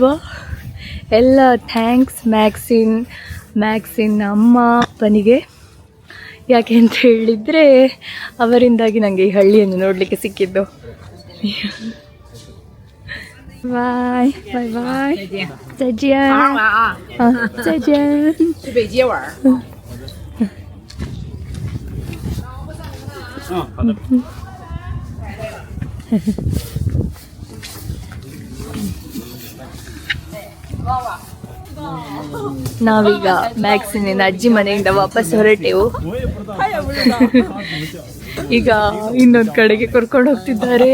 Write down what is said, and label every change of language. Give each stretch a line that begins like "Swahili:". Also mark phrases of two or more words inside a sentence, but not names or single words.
Kannada: ಎಲ್ಲ ಥ್ಯಾಂಕ್ಸ್ ಮ್ಯಾಕ್ಸಿನ್ ಅಮ್ಮ ಅಪ್ಪನಿಗೆ. ಯಾಕೆ ಅಂತ ಹೇಳಿದರೆ ಅವರಿಂದಾಗಿ ನನಗೆ ಈ ಹಳ್ಳಿಯನ್ನು ನೋಡಲಿಕ್ಕೆ ಸಿಕ್ಕಿದ್ದು.
English: bye bye bye.
Chinese: 再见再见。去北街玩。好的。
Kannada: ನಾವೀಗ ಮ್ಯಾಕ್ಸಿನಿನ ಅಜ್ಜಿ ಮನೆಯಿಂದ ವಾಪಸ್ ಹೊರಟೆವು. ಈಗ ಇನ್ನೊಂದು ಕಡೆಗೆ ಕರ್ಕೊಂಡು ಹೋಗ್ತಿದ್ದಾರೆ.